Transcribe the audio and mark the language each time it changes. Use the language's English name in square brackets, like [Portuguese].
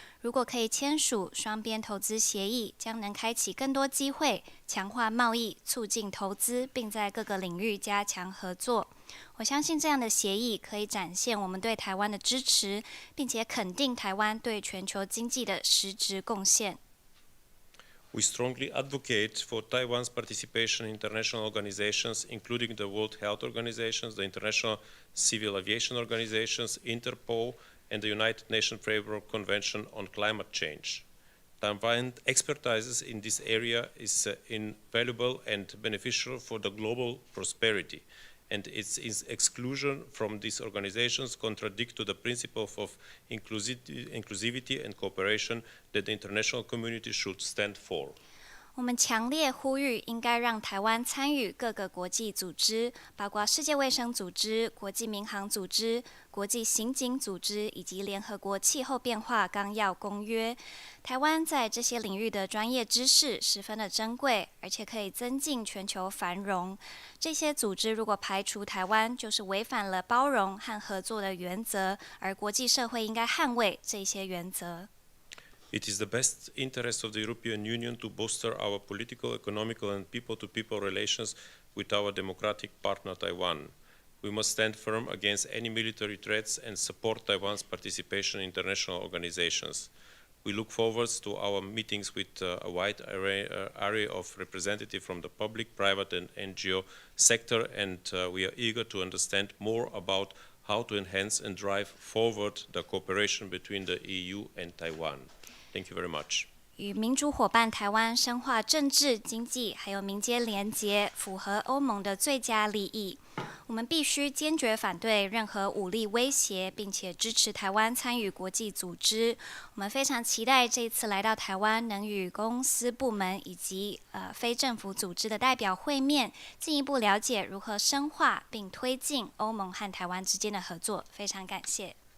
[Chinese] 如果可以签署双边投资协议，将能开启更多机会，强化贸易，促进投资，并在各个领域加强合作。我相信这样的协议可以展现我们对台湾的支持，并且肯定台湾对全球经济的实质贡献。 [English] We strongly advocate for Taiwan's participation in international organizations, including the World Health Organization, the International Civil Aviation Organizations, Interpol, and the United Nations Framework Convention on Climate Change. Taiwan's expertise in this area is invaluable and beneficial for the global prosperity, and its exclusion from these organizations contradict to the principle of inclusivity and cooperation that the international community should stand for. [Chinese] 我们强烈呼吁，应该让台湾参与各个国际组织，包括世界卫生组织、国际民航组织、国际刑警组织以及联合国气候变化纲要公约。台湾在这些领域的专业知识十分的珍贵，而且可以增进全球繁荣。这些组织如果排除台湾，就是违反了包容和合作的原则，而国际社会应该捍卫这些原则。 [English] It is the best interest of the European Union to bolster our political, economical, and people-to-people relations with our democratic partner Taiwan. We must stand firm against any military threats and support Taiwan's participation in international organizations. We look forward to our meetings with a wide array of representatives from the public, private, and NGO sector, and we are eager to understand more about how to enhance and drive forward the cooperation between the EU and Taiwan. Thank you very much. [Chinese] 与民主伙伴台湾深化政治、经济还有民间连结，符合欧盟的最佳利益。我们必须坚决反对任何武力威胁，并且支持台湾参与国际组织。我们非常期待这一次来到台湾，能与公司部门以及非政府组织的代表会面，进一步了解如何深化并推进欧盟和台湾之间的合作。非常感谢。